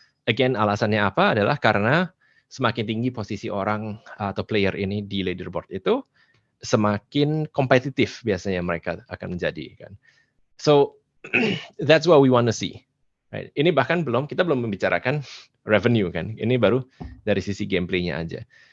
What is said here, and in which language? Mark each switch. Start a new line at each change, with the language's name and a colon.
Indonesian: Again, alasannya apa adalah karena semakin tinggi posisi orang atau player ini di leaderboard itu, semakin kompetitif biasanya mereka akan menjadi kan.
English: So that's what we want to see. Right.
Indonesian: Ini bahkan kita belum membicarakan revenue kan. Ini baru dari sisi gameplaynya aja.